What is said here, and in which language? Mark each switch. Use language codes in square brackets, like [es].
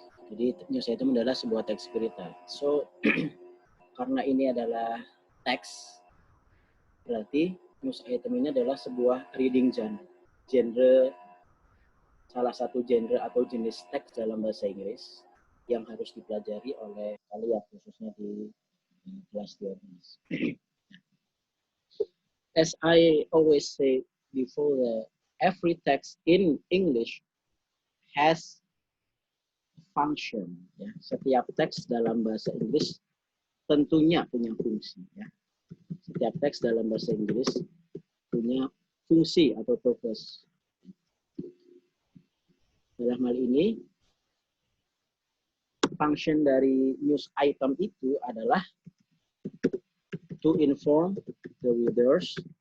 [id] Jadi news item adalah sebuah teks berita. So, karena ini adalah teks, berarti news item ini adalah sebuah reading genre, salah satu genre atau jenis teks dalam bahasa Inggris yang harus dipelajari oleh kalian, khususnya di kelas 12. [en] As I always say before, every text in English has function. [id] Ya. Setiap teks dalam bahasa Inggris tentunya punya fungsi. Ya. Setiap teks dalam bahasa Inggris punya fungsi atau purpose. Dalam hal ini, [en] function dari news item itu adalah to inform the readers.